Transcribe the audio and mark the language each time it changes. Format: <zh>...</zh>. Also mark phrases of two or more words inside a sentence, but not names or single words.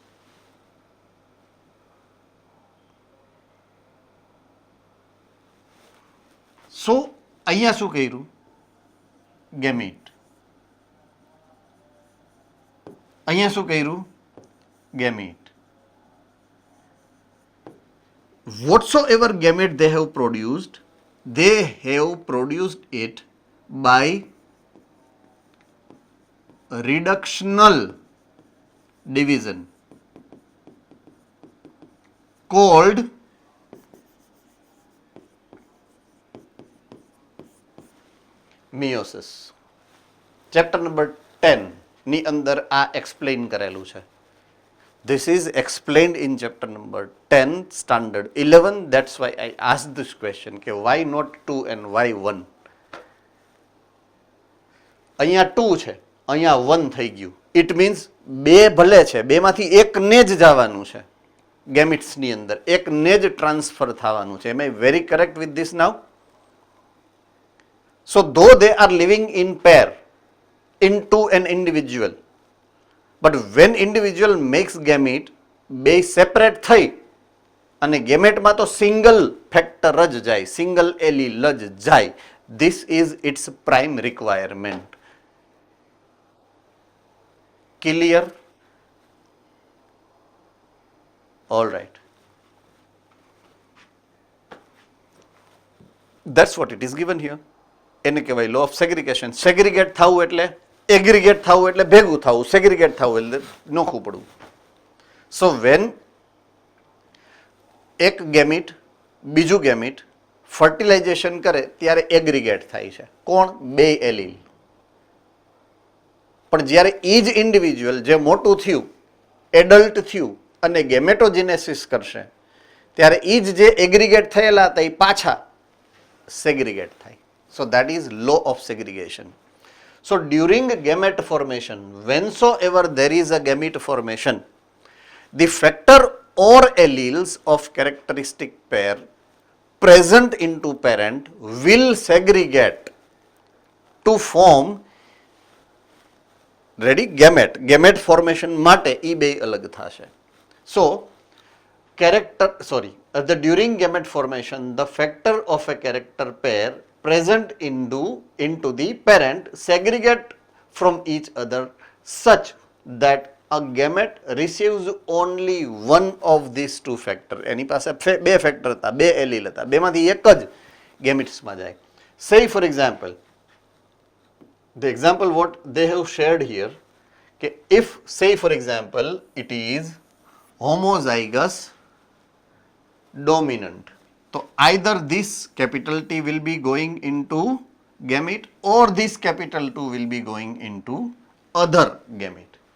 <gu>સો અહીંયા શું કર્યું? ગેમીટ. અહીંયા શું કર્યું? ગેમીટ.</gu> <en>Whatsoever gamete they have produced it by reductional division called meiosis. Chapter number</en> <gu>10 ની અંદર આ explain કરેલું છે.</gu> <en>This is explained in chapter number 10, standard 11. That's why I asked this question, કે why not 2 and why 1?</en> <gu>અહીંયા 2 છે, અહીંયા 1 થઈ ગયું.</gu> <en>It means</en> <gu>બે ભલે છે, બેમાંથી એકને જ જવાનું છે ગેમિટ્સની અંદર, એકને જ ટ્રાન્સફર થવાનું છે.</gu> <en>Am I very correct with this now? So though they are living in pair into an individual, but when individual makes gamete,</en> <gu>બે સેપરેટ થઈ અને ગેમેટમાં તો</gu> <en>single factor</en> <gu>જ જાય,</gu> <en>single allele</en> <gu>જ જાય.</gu> <en>This is its prime requirement. Clear? All right. That's what it is given here.</en> <gu>એને કહેવાય</gu> <en>law of segregation.</en> <gu>સેગ્રીગેટ થવું એટલે એગ્રીગેટ થવું એટલે ભેગું થવું, સેગ્રીગેટ થવું એટલે નોખું પડવું.</gu> <en>so when</en> <gu>એક ગેમિટ બીજું ગેમિટ ફર્ટિલાઇઝેશન કરે ત્યારે એગ્રીગેટ થાય છે. કોણ? બે એલીલ. પણ જ્યારે એ જ ઇન્ડિવિજ્યુઅલ જે મોટું થયું, એડલ્ટ થયું અને ગેમેટોજિનેસિસ કરશે ત્યારે એ જ જે એગ્રીગેટ થયેલા હતા એ પાછા સેગ્રીગેટ થાય.</gu> <en>So that is law of segregation. So during gamete formation, whensoever there is a gamete formation, the factor or alleles of characteristic pair present into parent will segregate to form, ready, gamete. Gamete formation</en> <gu>માટે એ બે અલગ થશે.</gu> <en>So during gamete formation, the factor of a character pair present into the parent segregate from each other such that a gamete receives only one of these two factor.</en> <gu>એની પાસે બે ફેક્ટર હતા, બે એલીલ હતા, બેમાંથી એક જ ગેમિટ્સમાં જાય.</gu> <en>Say for example, the example what they have shared here, કે if say for example it is homozygous dominant, so either this capital T will be going into gamete or this capital 2 will be going into other gamete.</en>